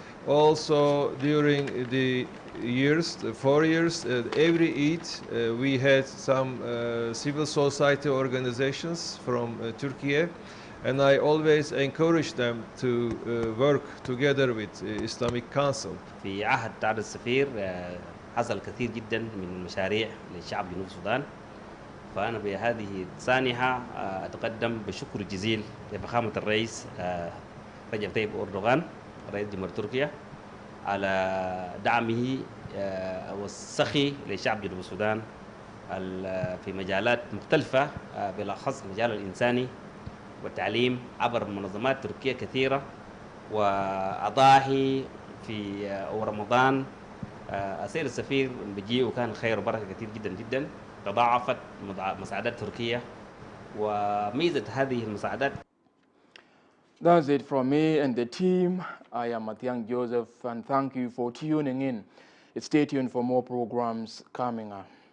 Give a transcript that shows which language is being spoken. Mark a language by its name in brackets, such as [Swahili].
[English] Also, during the years, the 4 years, every Eid, we had some civil society organizations from Turkey, and I always encouraged them to work together with Islamic Council. [Arabic] في عهد تعالى السفير حصل كثير جدا من المشاريع للشعب جنوب السودان، فأنا بهذه السانحة أتقدم بشكر جزيل لفخامة الرئيس رجب طيب أردوغان رئيس جمهورية تركيا على دعمه والسخي لشعب جنوب السودان في مجالات مختلفة، بالأخص مجال الإنساني والتعليم عبر منظمات تركية كثيرة، وأضاحي في رمضان السيد السفير بيجي وكان خير وبركة كثير جدا جدا، تضاعفت مساعدات تركيا وميزة هذه المساعدات. [English] That's it from me and the team. I am Mathiang Joseph, and thank you for tuning in. Stay tuned for more programs coming up.